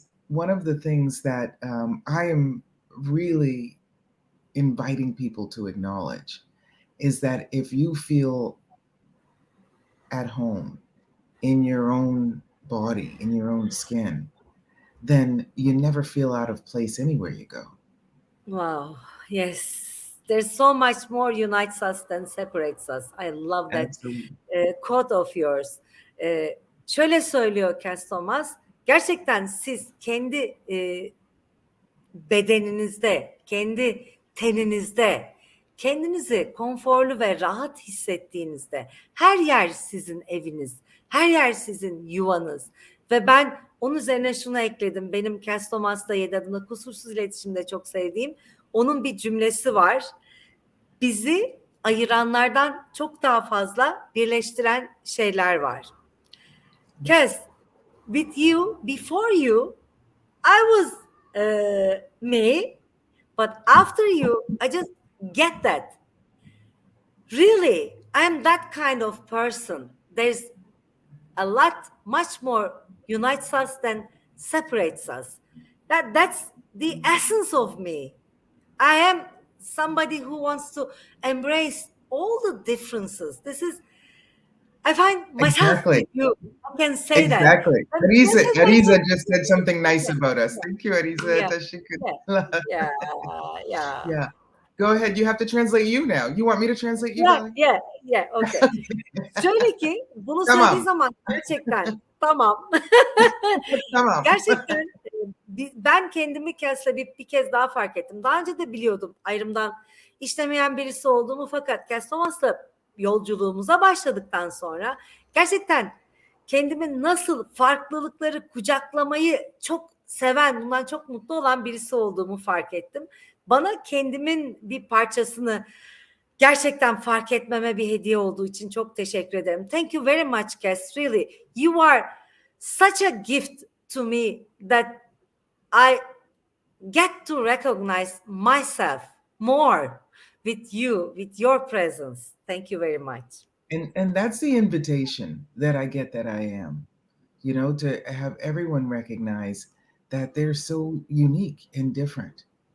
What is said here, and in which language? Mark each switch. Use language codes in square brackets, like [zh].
[en] one of the things that I am really inviting people to acknowledge is that if you feel at home in your own body, in your own skin, then you never feel out of place anywhere you go. Wow. Yes. There's so much more unites us than separates us. I love that quote of yours. [tr] Şöyle söylüyor Cass Thomas. Gerçekten siz kendi bedeninizde, kendi teninizde, kendinizi konforlu ve rahat hissettiğinizde her yer sizin eviniz, her yer sizin yuvanız. Ve ben onun üzerine şunu ekledim. Benim Cass Thomas'la 7 adımda kusursuz iletişimde çok sevdiğim onun bir cümlesi var. Bizi ayıranlardan çok daha fazla birleştiren şeyler var. [en] Cass, with you, before you, I was me, but after you, I just get that. Really, I'm that kind of person. There's a lot, much more unites us than separates us. That's the essence of me. I am somebody who wants to embrace all the differences. I find myself Exactly. with you. I can say Exactly. that. Arisa just said something nice about us. Thank you, Arisa. Yeah. Yeah. Go ahead. You have to translate you now. You want me to translate you? Yeah. Okay. [tr] Şöyle ki bunu Tamam. söylediği zaman gerçekten tamam. Tamam. Gerçekten ben kendimi Cass'le bir kez daha fark ettim. Daha önce de biliyordum ayrımdan işlemeyen birisi olduğumu, fakat Cass Thomas'la yolculuğumuza başladıktan sonra gerçekten kendimi nasıl farklılıkları kucaklamayı çok seven, bundan çok mutlu olan birisi olduğumu fark ettim. Bana kendimin bir parçasını gerçekten fark etmeme bir hediye olduğu için çok teşekkür ederim. [en] Thank you very much, Cass. Really, you are such a gift to me that I get to recognize myself more with you, with your presence. Thank you very much. And that's the invitation that I get, that I am, you know, to have everyone recognize that they're so unique and different.